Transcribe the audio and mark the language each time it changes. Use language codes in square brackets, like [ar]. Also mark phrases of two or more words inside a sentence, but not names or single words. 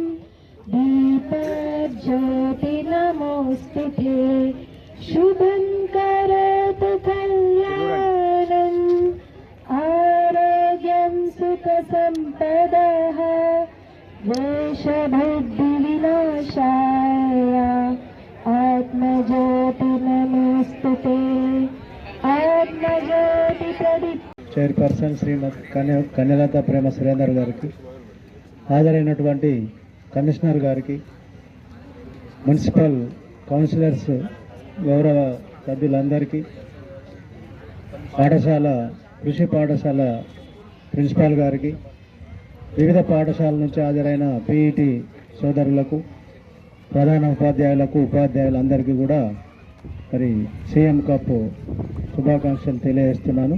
[sa] दीपज्योति नमोऽस्तुते शुभं करोतु कल्याणम् आरोग्यं सुखसम्पदः द्वेषबुद्धिविनाशाय आत्मज्योति नमोस्तुते आत्मज्योति प्रदीप [te] చైర్పర్సన్ శ్రీమతి కన్యలత ప్రేమ సురేందర్ గారికి, హాజరైనటువంటి కమిషనర్ గారికి, మున్సిపల్ కౌన్సిలర్స్, గౌరవ సభ్యులందరికీ, కృషి పాఠశాల ప్రిన్సిపాల్ గారికి, వివిధ పాఠశాలల నుంచి హాజరైన పీఈటీ సోదరులకు, ప్రధాన ఉపాధ్యాయులకు, ఉపాధ్యాయులందరికీ కూడా మరి సీఎం కప్ శుభాకాంక్షలు తెలియజేస్తున్నాను.